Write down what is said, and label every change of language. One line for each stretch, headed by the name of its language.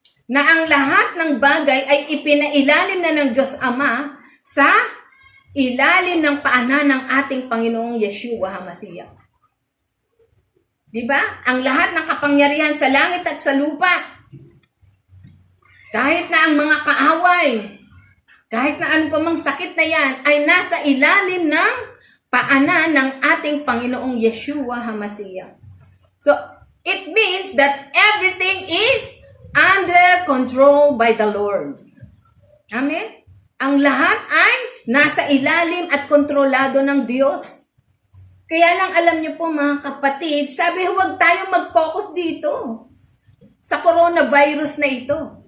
Filipino: Na ang lahat ng bagay ay ipinailalim na ng Diyos Ama sa ilalim ng paanan ng ating Panginoong Yeshua HaMashiach. Diba? Ang lahat ng kapangyarihan sa langit at sa lupa. Kahit na ang mga kaaway, kahit na ano pa mang sakit na yan, ay nasa ilalim ng paanan ng ating Panginoong Yeshua HaMashiach.
English: So, it means that everything is under control by the Lord. Amen?
Filipino: Ang lahat ay nasa ilalim at kontrolado ng Diyos. Kaya lang alam niyo po mga kapatid, sabi huwag tayo mag-focus dito sa coronavirus na ito.